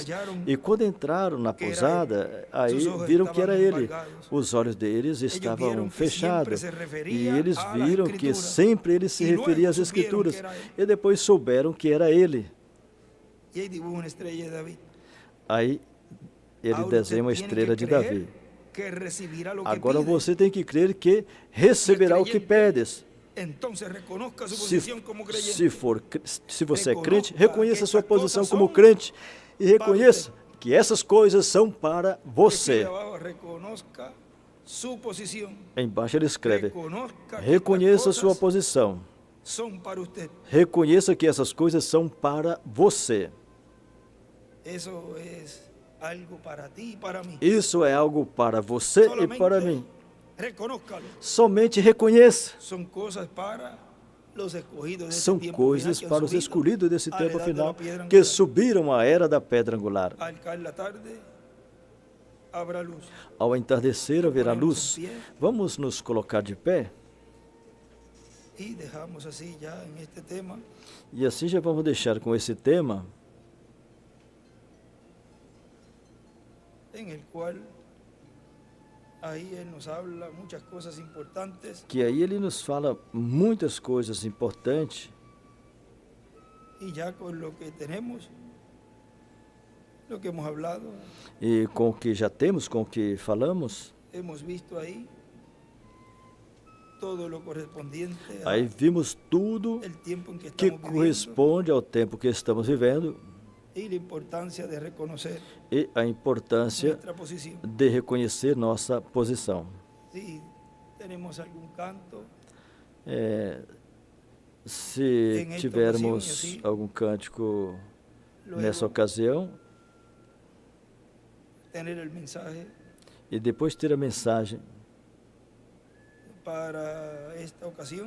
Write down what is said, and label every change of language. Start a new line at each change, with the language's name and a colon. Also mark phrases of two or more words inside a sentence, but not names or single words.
Portuguese: E quando entraram na pousada, aí viram que era ele. Os olhos deles estavam fechados. E eles viram que sempre ele se referia às Escrituras. E depois souberam que era ele. Aí Ele desenha uma estrela de Davi.
Spanish: que recibirá lo que
Portuguese: Agora
Spanish: pide.
Portuguese: você tem que crer que receberá o que pedes.
Spanish: Entonces reconozca su
Portuguese: Se,
Spanish: posición como creyente.
Portuguese: se você é crente, reconheça a sua posição como crente e reconheça que essas coisas são para você.
Spanish: Reconozca su posición.
Portuguese: Embaixo ele escreve:
Spanish: Reconozca que
Portuguese: reconheça a
Spanish: estas
Portuguese: sua
Spanish: cosas
Portuguese: posição.
Spanish: son para usted.
Portuguese: Reconheça que essas coisas são para você.
Spanish: Eso es algo para ti y para mí.
Portuguese: Isso é algo para você e para mim.
Spanish: Reconózcalo.
Portuguese: Somente reconheça.
Spanish: Son cosas para los escogidos desse
Portuguese: São
Spanish: tiempo
Portuguese: coisas
Spanish: final que han
Portuguese: para os
Spanish: subido
Portuguese: escolhidos desse
Spanish: a la
Portuguese: tempo
Spanish: edad de
Portuguese: final
Spanish: la piedra
Portuguese: que
Spanish: angular.
Portuguese: subiram à era da pedra angular.
Spanish: Al caer la tarde habrá luz.
Portuguese: Ao entardecer haverá luz. Vamos nos colocar de pé?
Spanish: Y dejamos así ya en este tema
Portuguese: E assim já vamos deixar com esse tema,
Spanish: en el cual ahí él nos habla muchas cosas importantes
Portuguese: que aí ele nos fala muitas coisas importantes,
Spanish: y ya con lo que tenemos, lo que hemos hablado,
Portuguese: e com o que já temos, com o que falamos,
Spanish: hemos visto ahí todo lo correspondiente
Portuguese: aí vimos tudo
Spanish: al tiempo en que
Portuguese: que
Spanish: estamos viviendo
Portuguese: corresponde ao tempo que estamos vivendo
Spanish: y la importancia de reconocer
Portuguese: e a importância
Spanish: nuestra posición.
Portuguese: de reconhecer nossa posição.
Spanish: Si tenemos algún canto,
Portuguese: Se Em esta tivermos ocasião, assim, algum cântico
Spanish: luego
Portuguese: nessa ocasião,
Spanish: tener el mensaje
Portuguese: e depois ter a mensagem
Spanish: para esta ocasión.